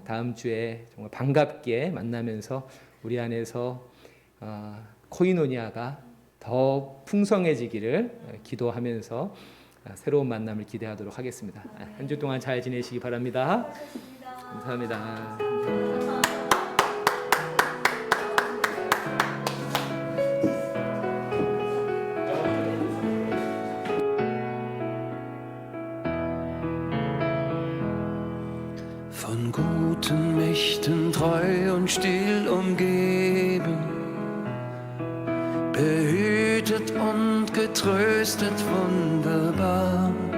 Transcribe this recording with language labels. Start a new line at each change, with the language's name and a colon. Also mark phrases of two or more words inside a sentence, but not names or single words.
Korean: 다음 주에 정말 반갑게 만나면서 우리 안에서 코이노니아가 더 풍성해지기를 기도하면서 새로운 만남을 기대하도록 하겠습니다. 한 주 동안 잘 지내시기 바랍니다. 감사합니다.
German: Von guten Mächten treu und still umgeben, behütet und getröstet wunderbar.